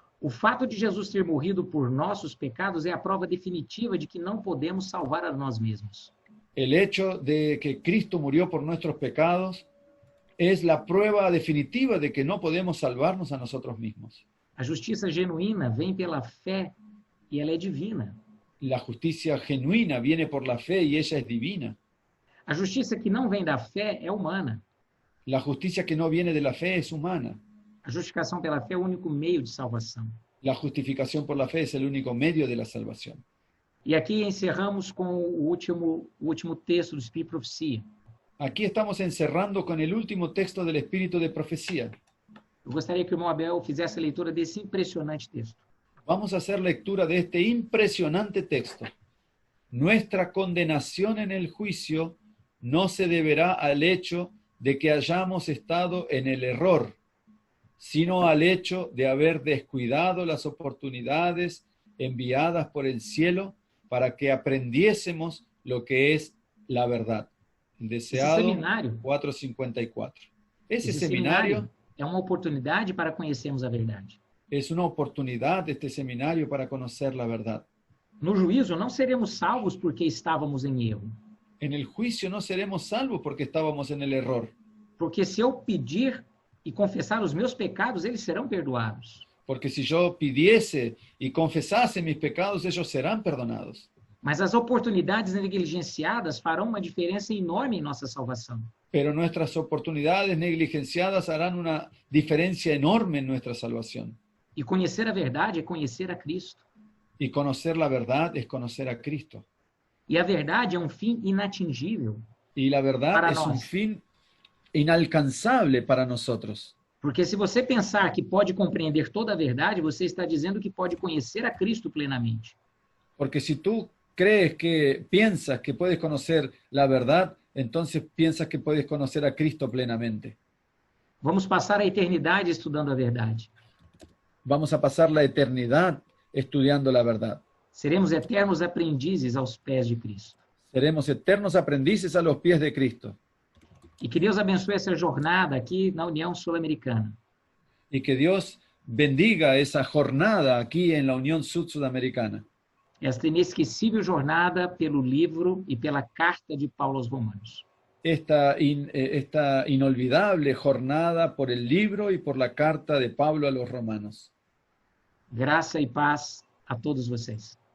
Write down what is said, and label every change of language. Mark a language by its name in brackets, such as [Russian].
[Portuguese] O fato de Jesus ter morrido por nossos pecados é a prova definitiva de que não podemos salvar a nós mesmos. [Spanish] El hecho de que Cristo murió por nuestros pecados es la prueba definitiva de que no podemos salvarnos a nosotros mismos. [Portuguese] A justiça genuína vem pela fé e ela é divina. [Spanish] La justicia genuina viene por la fe y ella es divina. [Portuguese] A justiça que não vem da fé é humana. [Spanish] La justicia que no viene de la fe es humana. [Portuguese] A justificação pela fé é o único meio de salvação. [Spanish] La justificación por la fe es el único medio de la salvación. [Portuguese] E aqui encerramos com o último texto do Espírito e Profecia. [Spanish] Aquí estamos encerrando con el último texto del Espíritu de Profecía. [Portuguese] Eu gostaria que o irmão Abel fizesse a leitura desse impressionante texto. [Spanish] Vamos a hacer lectura de este impresionante texto. Nuestra condenación en el juicio no se deberá al hecho de que hayamos estado en el error, sino al hecho de haber descuidado las oportunidades enviadas por el cielo para que aprendiésemos lo que es la verdad. Deseado 454. Ese seminario [Portuguese] é uma oportunidade para conhecermos a verdade. [Spanish] es una oportunidad, este seminario, para conocer la verdad. [Portuguese] No juízo, não seremos salvos porque estávamos em erro. [Spanish] En el juicio no seremos salvos porque estábamos en el error. [Portuguese] Porque se eu pedir e confessar os meus pecados, eles serão perdoados. [Spanish] Porque si yo pidiese y confesase mis pecados, ellos serán perdonados. [Portuguese] Mas as oportunidades negligenciadas farão uma diferença enorme em nossa salvação. [Spanish] Pero nuestras oportunidades negligenciadas harán una diferencia enorme en nuestra salvación. [Portuguese] E conhecer a verdade é conhecer a Cristo. [Spanish] Y conocer la verdad es conocer a Cristo. [Portuguese] E a verdade é um fim inatingível. [Spanish] Y la verdad [Portuguese] Para [Spanish] es un [Portuguese] nós. [Spanish] fin inalcanzable para nosotros. [Portuguese] Porque se você pensar que pode compreender toda a verdade, você está dizendo que pode conhecer a Cristo plenamente. [Spanish] Porque si tú piensas que puedes conocer la verdad, entonces piensas que puedes conocer a Cristo plenamente. [Portuguese] Vamos passar a eternidade estudando a verdade. [Spanish] Vamos a pasar la eternidad estudiando la verdad. [Portuguese] Seremos eternos aprendizes aos pés de Cristo. [Spanish] Seremos eternos aprendices a los pies de Cristo. [Portuguese] E que Deus abençoe essa jornada aqui na União Sul-Americana. [Spanish] Y que Dios bendiga esa jornada aquí en la Unión Sudamericana. [Portuguese] Esta inesquecível jornada pelo livro e pela carta de Paulo aos Romanos. [Spanish] Esta inolvidable jornada por el libro y por la carta de Pablo a los romanos. [Portuguese] Graça e paz a todos vocês.